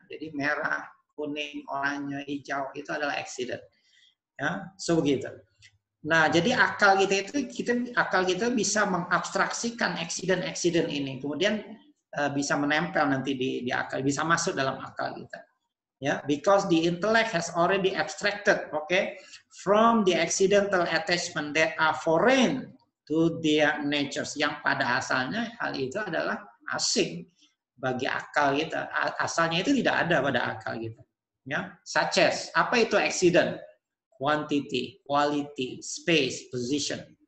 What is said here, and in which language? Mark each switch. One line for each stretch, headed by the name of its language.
Indonesian: Jadi merah, kuning, oranye, hijau itu adalah accident. Ya, so begitu. Nah, jadi akal kita bisa mengabstraksikan accident ini, kemudian bisa menempel nanti di akal, bisa masuk dalam akal kita.
English: Ya, because the intellect has already abstracted, okay, from the accidental attachment that are foreign to their natures.
Indonesian: Yang pada asalnya hal itu adalah asing bagi akal kita. Asalnya itu tidak ada pada akal kita. Ya, such as, apa itu accident?
English: Quantity, quality, space, position.